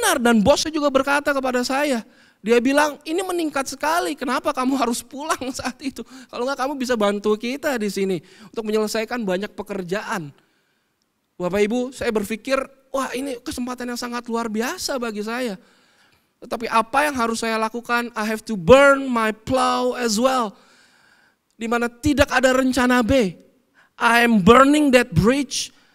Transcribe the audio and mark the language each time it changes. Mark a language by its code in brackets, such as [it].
[id] Dan bosnya juga berkata kepada saya, dia bilang, ini meningkat sekali, kenapa kamu harus pulang saat itu? Kalau enggak kamu bisa bantu kita di sini untuk menyelesaikan banyak pekerjaan. Bapak Ibu, saya berpikir, wah ini kesempatan yang sangat luar biasa bagi saya. Tetapi apa yang harus saya lakukan? [en] I have to burn my plow as well. [id] Di mana tidak ada rencana B. [en] I am burning that bridge.